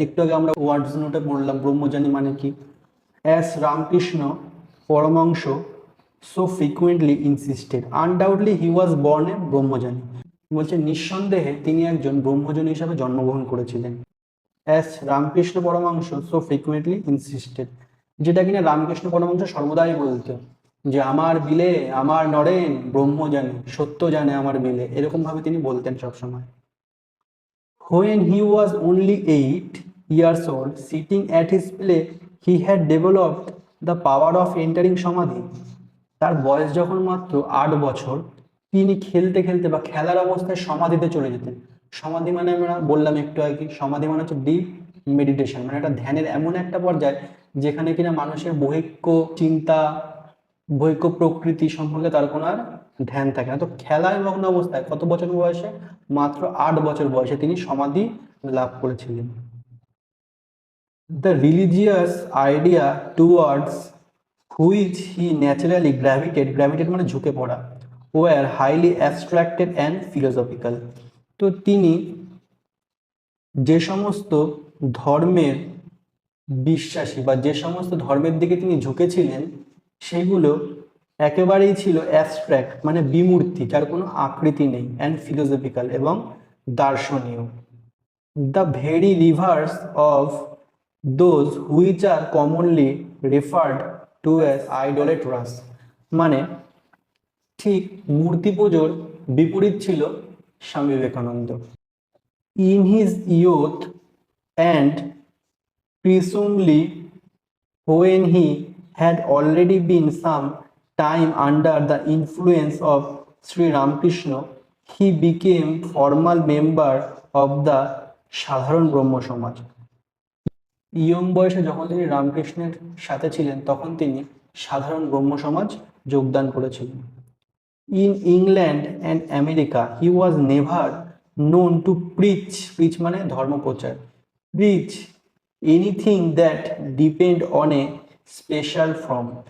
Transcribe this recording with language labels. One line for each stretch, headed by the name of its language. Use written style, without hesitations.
Bangla: একটু আগে আমরা ওয়ার্ডস নোটে পড়লাম ব্রহ্মজ্ঞানী মানে কি।
English: as Ramakrishna Paramahamsa so frequently insisted, undoubtedly he was born a brahmajnani,
Bangla: বলছে নিঃসন্দেহে তিনি একজন ব্রহ্মজ্ঞানী হিসাবে জন্মগ্রহণ করেছিলেন।
English: as Ramakrishna Paramahamsa so frequently insisted,
Bangla: যেটা কিনা রামকৃষ্ণ পরমহংস সর্বদাই বলতো যে আমার বিলে আমার নরেন ব্রহ্ম জানে, সত্য জানে আমার বিলে, এরকম ভাবে তিনি বলতেন সবসময়।
English: When he was only 8 years old, sitting at his play, he had developed the power of entering samadhi.
Bangla: তার বয়স যখন মাত্র 8 বছর, তিনি খেলতে খেলতে বা খেলার অবস্থায় সমাধিতে চলে যেতেন। সমাধি মানে আমরা বললাম একটু আগে, সমাধি মানে হচ্ছে ডিপ মেডিটেশন, মানে একটা ধ্যানের এমন একটা পর্যায় যেখানে কিনা মানুষের বহিঃ চিন্তা, বহিঃ প্রকৃতি সম্পর্কে তার কোনো আর ধ্যান থাকে না। তো খেলায় মগ্ন অবস্থায় কত বছর বয়সে? মাত্র 8 বছর বয়সে তিনি সমাধি লাভ করেছিলেন।
English: The religious idea towards which he naturally gravitated
Bangla: মানে ঝুঁকে পড়া,
English: were highly abstracted and philosophical.
Bangla: তো তিনি যে সমস্ত ধর্মের বিশ্বাসী বা যে সমস্ত ধর্মের দিকে তিনি ঝুঁকেছিলেন সেগুলো একেবারেই ছিল অ্যাবস্ট্রাক্ট মানে বিমূর্তি, যার কোনো আকৃতি নেই,
English: and philosophical
Bangla: এবং দার্শনীয়।
English: the very reverse of those which are commonly referred to as idolatrous,
Bangla: মানে ঠিক মূর্তি পুজোর বিপরীত ছিল Swami Vivekananda.
English: In his youth and presumably when he had already been some time under the influence of Sri Ramakrishna, he became formal member of the Sadharan Brahmo Samaj.
Bangla: Young বয়সে যখন তিনি রামকৃষ্ণের সাথে ছিলেন তখন তিনি সাধারণ ব্রহ্ম সমাজ যোগদান করেছিলেন।
English: in England and America he was never known to preach
Bangla: মানে ধর্মপ্রচার,
English: Preach anything that depend on a special form.